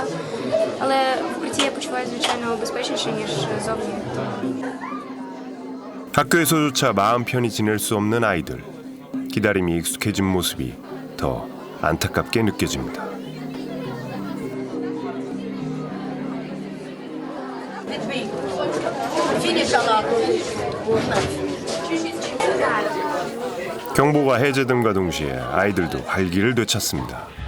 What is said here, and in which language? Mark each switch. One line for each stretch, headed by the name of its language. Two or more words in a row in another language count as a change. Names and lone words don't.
Ukrainian: Але в укритті я почуваю, звичайно, безпечніше, ніж зовні.
Korean: 학교에서조차 마음 편히 지낼 수 없는 아이들. 기다림이 익숙해진 모습이 더 안타깝게 느껴집니다. 경보가 해제됨과 동시에 아이들도 활기를 되찾습니다.